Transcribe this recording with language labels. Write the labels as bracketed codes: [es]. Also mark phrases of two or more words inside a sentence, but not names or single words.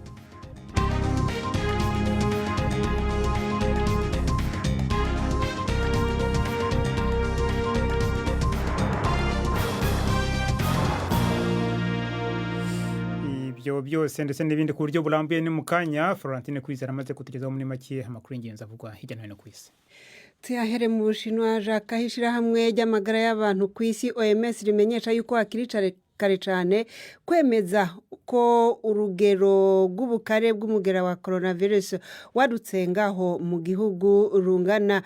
[rw] Ibyo byose ndetse n'ibindi ku buryo burambuye ni mu kanya. Florentine Kwizera amaze kutugezaho muri make amakuru y'ingenzi avugwa hirya no hino ku isi. [rn] Tuyahere mu Bushinwa jakahishira hamwe ry'amagara y'abantu ku isi OMS rimenyesha yuko hakiri kare cyane kwemeza ko urugero rw'ubukare bw'umugera wa coronavirus wadutse ngaho mu gihugu rungana.